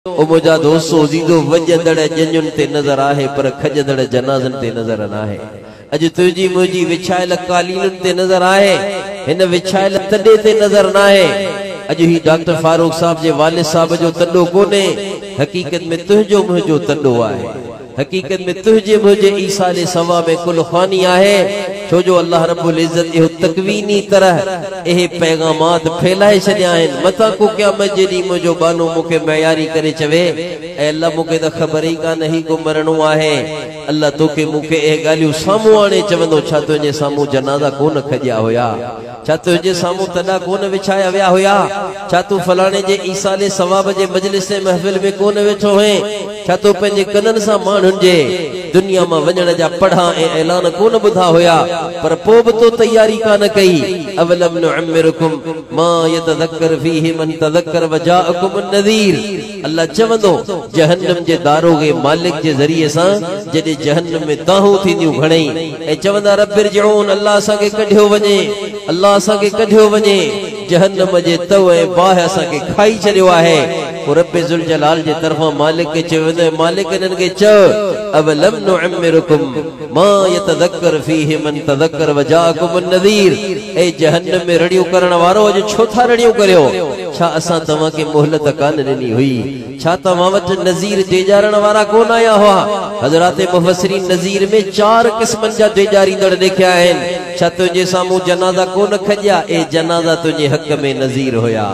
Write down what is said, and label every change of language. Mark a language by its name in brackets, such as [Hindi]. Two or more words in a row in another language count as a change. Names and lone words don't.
[Sindhi] ओ मुझा दोस्तो अजीजो वजंदड़ जंजुन ते नजर आहे पर खजंदड़ जनाज़न ते नजर न आहे। अज तुझी मुझी विछायल कालीन ते नजर आहे, हिन विछायल तडे ते नजर न आहे। अज ही डॉक्टर फारूक साहब जे वालिद साहब जो तडो कोने, हकीकत में तुझो मुझो तडो आहे। हकीकत में तुझे मुझे ईसा ने सवा में कुल खानी आहे। छो जो अल्लाह रब्बुल इज्जत यो तकवीनी तरह ए पैगामात फैलाए छड्या आहिनि। मता को क़यामत जेडी मुझो बानो मुके मयारी करे चवे, ए अल्लाह मुके त खबर ही कान ही को मरणो आहे। अल्लाह तोके मुके ए गालियो सामू आणे चवंदो, छा तुझे सामू जनाजा कोन खजिया होया, छा तुझे सामू तडा कोन विछाया विया होया, छा तू फलाणे जे ईसा ने सवाब जे मजलिस महफिल में कोन वेठो है, छा तू पंहिंजे कनन सां माण्हुनि जे दुनिया में वञण जा पढ़ा ए ऐलान कोन ॿुधा होया, पर पोइ बि तो तैयारी कान कई। [Arabic] أولم نعمركم ما يتذكر فيه من تذكر وجاءكم نذير. [Sindhi] अल्लाह चवंदो जहन्नम जे दारोगे मालिक जे ज़रिए सां जॾहिं जहन्नम में ताहूं थींदियूं घणई ऐं चवंदा रब्बिरजिऊन, अल्लाह असांखे कढियो वञे, अल्लाह असांखे कढियो वञे। जहन्नम जे तव ऐं बाहि असांखे खाई छॾियो आहे। रब्बे ज़ुल जलाल जे तरफां मालिक खे चवंदो, मालिक इन्हनि खे चओ [Arabic] أولم نعمركم ما يتذكر فيه من تذكر وجاءكم نذير. [Sindhi] ए जहन्नम में रड़ियो करण वारो, अॼु छो था रड़ियो करियो? छा असां तव्हां खे मोहलत कान ॾिनी हुई? छा तव्हां वटि नज़ीर डेजारण वारा कोन आया हुआ? हज़रात मुफ़स्सिरीन नज़ीर में 4 क़िस्मनि जा डेजारींदड़ ॾेखिया आहिनि। छा तुंहिंजे साम्हूं जनाज़ा कोन खजिया? ए जनाज़ा तुंहिंजे हक़ में नज़ीर हुया।